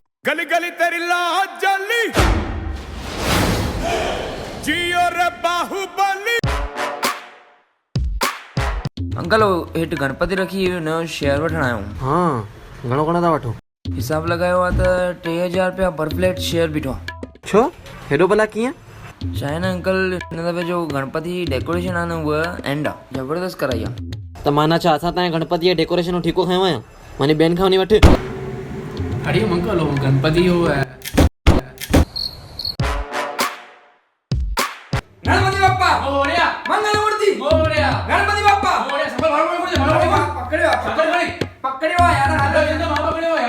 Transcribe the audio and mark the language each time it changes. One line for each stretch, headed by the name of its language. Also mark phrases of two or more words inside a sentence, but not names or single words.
Hindi: गली गली तेरी लाज जली जियो रे बाहुबली।
Sindhi: अंकल हेठ गणपति रखी न शेयर वठण आयो। हाँ घणो घणो था वठो? हिसाब लगायो आहे त 3000 रुपया पर प्लेट शेयर बीठो। छो हेॾो भला कीअं? छा आहे न अंकल हिन दफ़े जो गणपति डेकोरेशन आहे न उहा एंड आहे, ज़बरदस्त कराई आहे। त माना छा असां तव्हांजे गणपति जो डेकोरेशन जो ठीको खयो आहियां? माने ॿियनि खां वञी वठि।
Hindi: हरिओम अंकल, वो गणपति हो है।
Marathi: गणपति बाप्पा मोरया, मंगल मूर्ति मोरया, गणपति बाप्पा मोरया,
Hindi: संभल भाड़
Sindhi: पकड़ियो पकड़ियो यार, अरे जिंदा मां पकड़ियो यार।